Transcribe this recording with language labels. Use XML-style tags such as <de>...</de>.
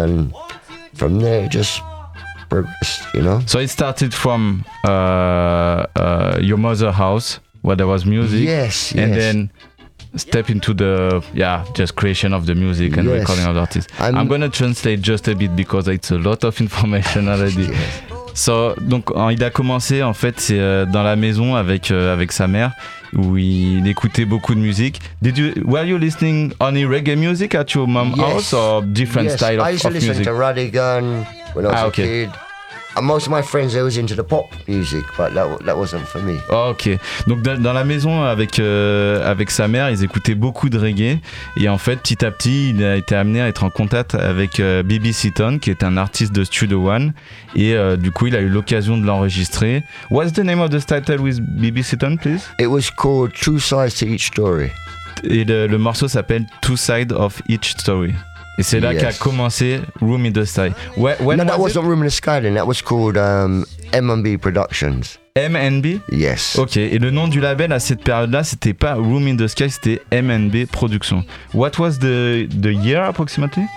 <en>And from there, it just progressed, you know? So it started from your mother's house, where there was music. Yes, and yes. And then step into the just creation of the music and yes. Recording of the artists. I'm going to translate just a bit because it's a lot of information already. Yes.</en> <fr>So donc il a commencé en fait dans la maison avec sa mère où il écoutait beaucoup de musique.</fr> <en>Were you listening only reggae music at your mom's yes. house or different yes. style of music? I used to listen music? To Radigan when I was a kid. And most of my friends, they was into the pop music, but that wasn't for me. Ok.</en> <fr>Donc dans la maison avec sa mère, ils écoutaient beaucoup de reggae. Et en fait, petit à petit, il a été amené à être en contact avec BB Seaton, qui est un artiste de Studio One. Et du coup, il a eu l'occasion de l'enregistrer.</fr> <en>What's the name of the title with BB Seaton, please? It was called Two Sides to Each Story.</en> <fr>Et le morceau s'appelle Two Sides of Each Story. Et c'est là</fr> <en>yes.</en> <fr>qu'a commencé Room in the Sky.</fr> <en>Wasn't Room in the Sky then, that was called M&B Productions. M&B? Yes.</en> <fr>Ok, et le nom du label à cette période-là, c'était pas Room in the Sky, c'était M&B Productions.</fr> <en>What was the year approximately?</en>